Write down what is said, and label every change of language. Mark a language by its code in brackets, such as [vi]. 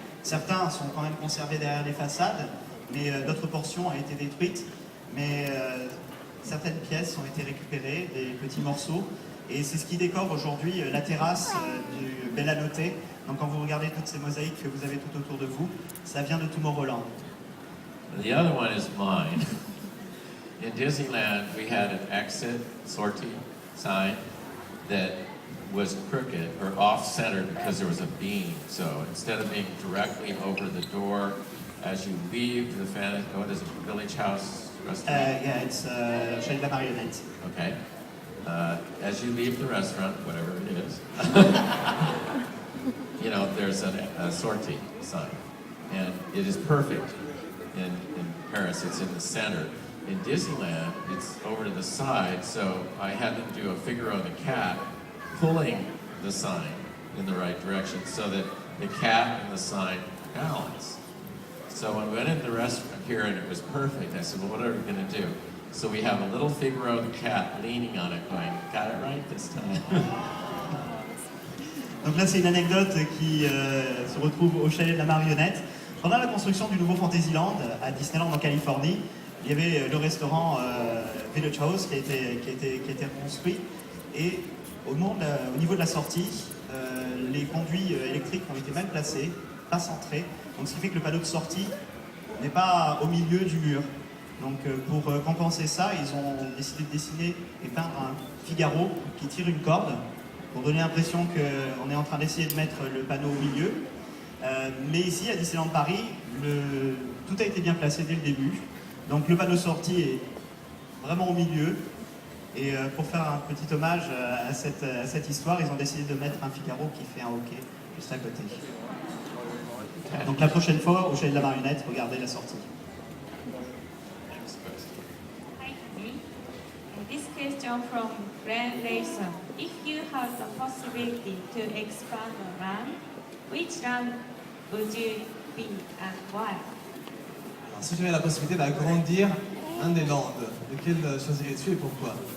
[fr] Certains sont quand même conservés derrière les façades, mais d'autres portions ont été détruites. Mais certaines pièces ont été récupérées, des petits morceaux. Et c'est ce qui décore aujourd'hui la terrasse du Bellanotte. Donc quand vous regardez toutes ces mosaïques que vous avez tout autour de vous, ça vient de Tomorrowland. [en] The other one is mine. In Disneyland, we had an exit sortie sign that was crooked or off-center because there was a beam. So instead of being directly over the door, as you leave the what is it, Village House restaurant? Yeah, it's Chalet de la Marionnette. Okay. As you leave the restaurant, whatever it is, there's a sortie sign. And it is perfect in Paris. It's in the center. in Disneyland, it's over to the side, so I had them do a Figaro the cat pulling the sign in the right direction so that the cat and the sign balance. So when we went into the restaurant here and it was perfect, I said, well, what are we going to do? So we have a little Figaro the cat leaning on it going, got it right this time. [fr] Donc là, c'est une anecdote qui se retrouve au chalet de la marionnette. Pendant la construction du nouveau Fantasyland à Disneyland en Californie, il y avait le restaurant Videopolis qui a été construit. Et au niveau de la sortie, les conduits électriques ont été mal placés, pas centrés. Donc ce qui fait que le panneau de sortie n'est pas au milieu du mur. Donc pour compenser ça, ils ont décidé de dessiner et peindre un Figaro qui tire une corde pour donner l'impression qu'on est en train d'essayer de mettre le panneau au milieu. Mais ici, à Disneyland Paris, tout a été bien placé dès le début. Donc le panneau sortie est vraiment au milieu. Et pour faire un petit hommage à cette histoire, ils ont décidé de mettre un Figaro qui fait un hockey juste à côté. Donc la prochaine fois, au chalet de la marionnette, regardez la sortie. [en] Hi, Henry. This question from Brand Rayson. If you had the possibility to expand a land, which land would you be and why? [fr] Alors, si tu avais la possibilité d'agrandir un des lands, lequel choisirais-tu et pourquoi?